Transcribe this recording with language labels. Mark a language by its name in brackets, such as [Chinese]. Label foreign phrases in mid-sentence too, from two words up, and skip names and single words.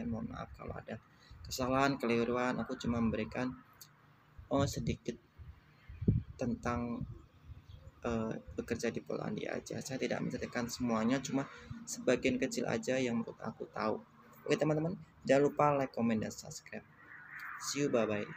[Indonesian] Mohon maaf kalau ada kesalahan, keliruan. Aku cuma memberikan sedikit tentang bekerja di Polandia aja. Saya tidak menceritakan semuanya, cuma sebagian kecil aja yang menurut aku tahu. Oke teman-teman, jangan lupa like, comment, dan subscribe. [English] See you, bye-bye.